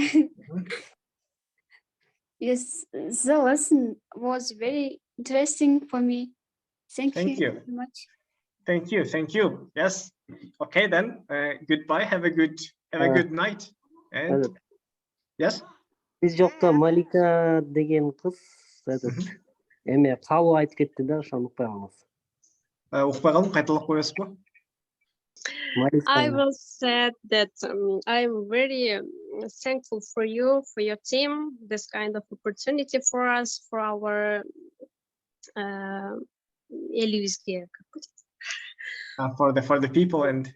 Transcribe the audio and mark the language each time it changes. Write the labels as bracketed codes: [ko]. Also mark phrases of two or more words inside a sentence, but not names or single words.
[en] Yes, the lesson was very interesting for me. Thank you very much. Thank you. Thank you. Yes. Okay, then. Goodbye. Have a good night. And yes. [ky] Биз жокто Малика деген кыз эме калуу айтып кетти да, ошону укпай калабыз. Укпай калдым, кайталап коесузбу? [en] I will say that I'm very thankful for you, for your team, this kind of opportunity for us, for our for the people and